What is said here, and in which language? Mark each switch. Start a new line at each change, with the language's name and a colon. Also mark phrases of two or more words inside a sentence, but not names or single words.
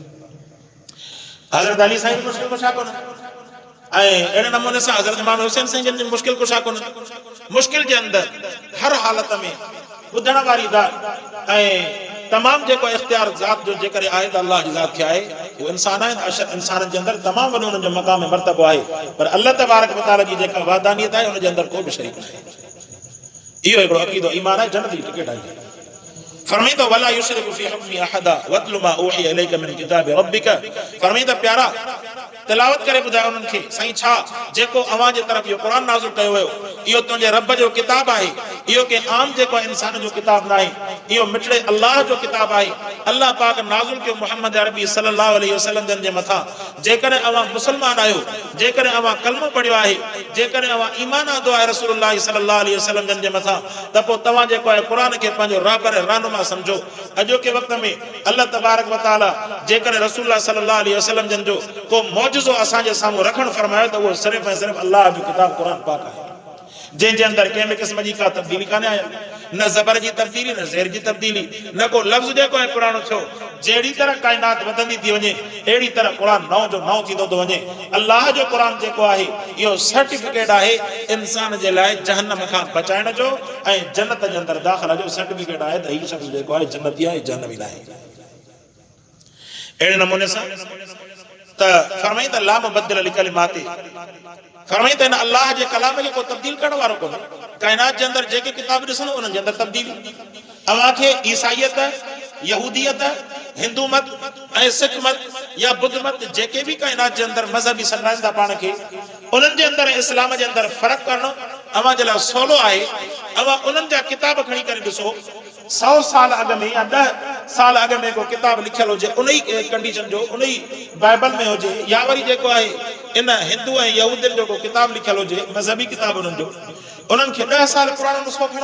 Sindhi: हज़रत अली साईं मुश्किल कुशा कोन ऐं अहिड़े नमूने सां हज़रत इमाम हुसैन साईं जन जी मुश्किल कुशा कोन मुश्किल जे अंदरि हर हालत में ॿुधण वारी ॻाल्हि ऐं तमाम जेको इख्तियार ज़ात जो जेकर आहे त अल्लाह जी ज़ात खे आहे वो इंसान आहिनि अशर इंसाननि जे अंदरि तमामु वॾो उन्हनि जो मक़ाम ऐं मर्तबो आहे पर अल्लाह तबारक व तआला जी जेका वादानियत आहे उन जे अंदरि को बि शरीक न आहे इहो हिकिड़ो अक़ीदो ईमान आहे जन्नत जी टिकट आहे फरमाईंदो
Arabic: ولا يشرك في حكمه أحدا واتل ما أوحي إليك من كتاب ربك
Sindhi: फरमाईंदा प्यारा तिलावत करे ॿुधायो उन्हनि खे साईं छा जेको अवां जे तरफ़ इहो क़ुरान नाज़िल कयो वियो इहो तुंहिंजे रब जो किताब आहे इहो के आम जेको इंसान जो किताब न आहे इहो मिठड़े अल्लाह जो किताब आहे अल्लाह पाक नाज़िल कयो मुहम्मद अरबी
Arabic: صلى الله عليه وسلم
Sindhi: जन जे मथां जेकॾहिं अवां मुस्लमान आहियो जेकॾहिं अवां कलमो पढ़ियो आहे जेकॾहिं अवां ईमान आंदो आहे
Arabic: رسول الله صلى الله عليه وسلم
Sindhi: जन जे मथां त पोइ तव्हां जेको आहे क़ुरान खे पंहिंजो रहबर रहनुमा सम्झो अॼोके वक़्त में अल्लाह
Arabic: تبارك وتعالى
Sindhi: जेकॾहिं
Arabic: رسول الله صلى الله عليه وسلم
Sindhi: जन जो को मौजज़ो असांजे साम्हूं रखणु फरमायो त उहो सिर्फ़ु ऐं सिर्फ़ु अल्लाह जो किताब क़ुरान पाक आहे जंहिंजे अंदरि कंहिं बि क़िस्म जी का तब्दीली कान्हे आयल न ज़बर जी तब्दीली न ज़ेर जी तब्दीली न को लफ़्ज़ जेको आहे पुराणो थियो जहिड़ी तरह काइनात वधंदी थी वञे अहिड़ी तरह क़ुरान नओं जो नओं थींदो थो वञे अल्लाह जो क़ुरान जेको आहे इहो सर्टिफिकेट आहे इंसान जे लाइ जहन्नम खां बचाइण जो ऐं जन्नत जे अंदरि दाख़िला जो सर्टिफिकेट आहे त हीउ शख़्स जेको आहे जन्नती आहे जहन्नमी न आहे अहिड़े नमूने सां त फरमाईंदा
Arabic: لا مبدل لكلمات
Sindhi: फरमाईंदा इन अल्लाह जे कलाम खे को तब्दील करण वारो कोन्हे काइनात जे अंदरि जेके किताब ॾिसंदो उन्हनि जे अंदरि तब्दीली अव्हां खे ईसाईयत यहूदियत हिंदू मत ऐं सिख मत या बुद्ध मत जेके बि काइनात जे अंदरि मज़हबी समुझाईंदा पाण खे उन्हनि जे अंदरि इस्लाम जे अंदरि फ़र्क़ु करणु अव्हां जे लाइ सवलो आहे अव्हां उन्हनि जा किताब खणी करे ॾिसो 100 साल अॻु में या 10 साल अॻु में को किताब लिखियल हुजे उन ई कंडीशन जो उन ई बाइबल में हुजे या वरी जेको आहे इन हिंदू ऐं यहूदियुनि जो को किताब लिखियल हुजे मज़हबी किताब उन्हनि जो उन्हनि खे 10 साल पुराणो नुस्ख़ो खणो